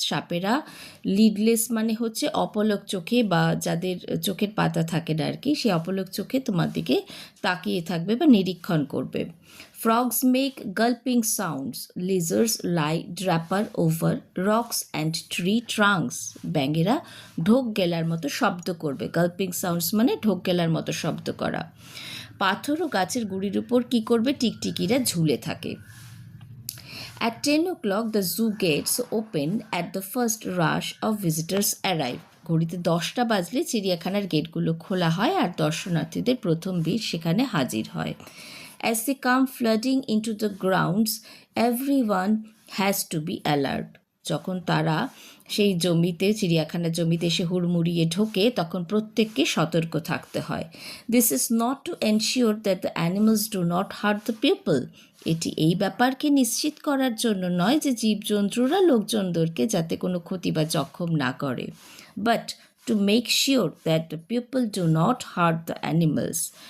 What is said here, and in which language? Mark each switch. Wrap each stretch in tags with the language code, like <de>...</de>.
<bn>Sapera lidless মানে হচ্ছে অপলক চোখে, বা যাদের চোখের পাতা থাকে না আর কি, সেই অপলক চোখে তোমার দিকে তাকিয়ে থাকবে বা নিরীক্ষণ করবে।</bn> <en>Frogs make gulping sounds, lizards lie draped over rocks and tree trunks.</en> <bn>ব্যাঙেরা ঢোক গেলার মতো শব্দ করবে। গাল্পিং সাউন্ডস মানে ঢোক গেলার মতো শব্দ করা। পাথর ও গাছের গুঁড়ির উপর কী করবে? টিকটিকিরা ঝুলে থাকে।</bn> <en>At 10 o'clock, the zoo gates open at the first rush of visitors arrive.</en> <bn>ঘড়িতে 10টা বাজলে চিড়িয়াখানার গেটগুলো খোলা হয় আর দর্শনার্থীদের প্রথম ভিড় সেখানে হাজির হয়।</bn> <en>As they come flooding into the grounds, everyone has to be alert.</en> <bn>যখন তারা সেই জমিতে, চিড়িয়াখানার জমিতে এসে হুড়মুড়িয়ে ঢোকে, তখন প্রত্যেককে সতর্ক থাকতে হয়।</bn> <en>This is not to ensure that the animals do not hurt the people.</en> <bn>এটি এই ব্যাপারকে নিশ্চিত করার জন্য নয় যে জীবজন্তুরা লোকজনদেরকে যাতে কোনো ক্ষতি বা জখম না করে,</bn> <en>But to make sure that the people do not hurt the animals.</en>